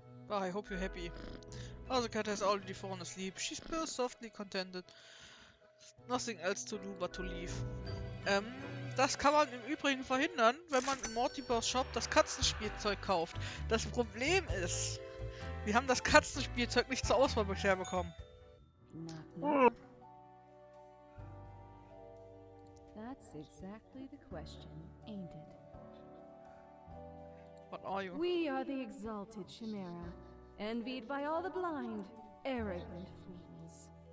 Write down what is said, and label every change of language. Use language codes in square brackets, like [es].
[en] I hope you're happy. Oh, the cat has already fallen asleep. She purrs softly contented. Nothing else to do but to leave. [de] Das kann man im Übrigen verhindern, wenn man in Mortibers Shop das Katzenspielzeug kauft. Das Problem ist, wir haben das Katzenspielzeug nicht zur Auswahl bisher bekommen. [en] Knock, knock. That's exactly the question, ain't it? What are you? We are the exalted Chimera, envied by all the blind, arrogant fools.